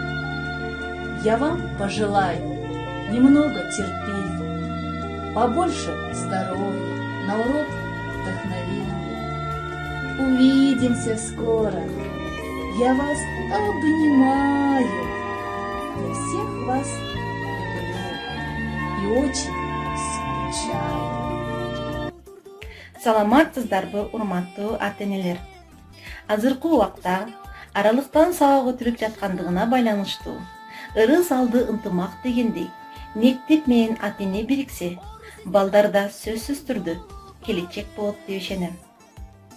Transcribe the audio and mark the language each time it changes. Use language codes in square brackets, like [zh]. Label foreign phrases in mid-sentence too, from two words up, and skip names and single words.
[ru] Я вам пожелаю немного терпения, побольше здоровья, на урок вдохновения. Увидимся скоро, я вас обнимаю, я всех вас люблю и очень скучаю. [ky] Саламатсыздарбы, урматтуу ата-энелер. Азыркы убакта аралыктан сабак өтүлүп жаткандыгына байланыштуу ырыс алды ынтымак дегендей мектеп менен ата-эне бириксе, балдарда сөзсүз түрдө келечек болот деп ишенем.